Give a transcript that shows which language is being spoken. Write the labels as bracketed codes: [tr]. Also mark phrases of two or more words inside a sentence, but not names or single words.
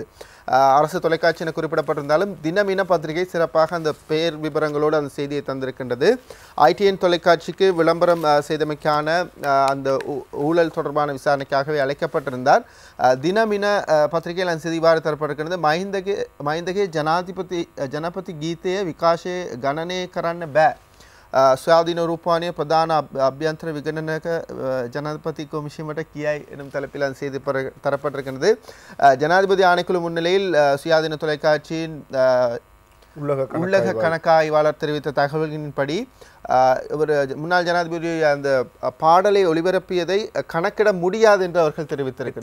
[ta] அரசு தொலைக்காட்சி என குறிப்பிடப்பட்டிருந்தாலும் தினமின பத்திரிகை சிறப்பாக அந்த பெயர் விவரங்களோடு அந்த செய்தியை தந்திருக்கின்றது. ITN தொலைக்காட்சிக்கு விளம்பரம் செய்தமைக்கான அந்த ஊழல் தொடர்பான விசாரணைக்காகவே அழைக்கப்பட்டிருந்தார். தினமின பத்திரிகையில் அந்த செய்தி இவ்வாறு தரப்பட்டிருக்கிறது. [si] மஹிந்தගේ ජනපති ගීතය විකාශය ගණනය කරන්න බෑ. ස්වාධීන රූපවාහිනිය ප්‍රධාන අභ්‍යන්තර විගණනක ජනාධිපති කොමිෂමට කියයි [ta] එனும் தலைப்பில் அந்த செய்தி தரப்பட்டிருக்கிறது. ஜனாதிபதி ஆணைக்குழு முன்னிலையில் சுயாதீன தொலைக்காட்சியின் உள்ளக கணக்காய்வாளர் தெரிவித்த தகவல்களின்படி ஒரு முன்னாள் ஜனாதிபதி அந்த பாடலை ஒளிபரப்பியதை கணக்கிட முடியாது என்று அவர்கள் தெரிவித்திருக்கிறார்கள்.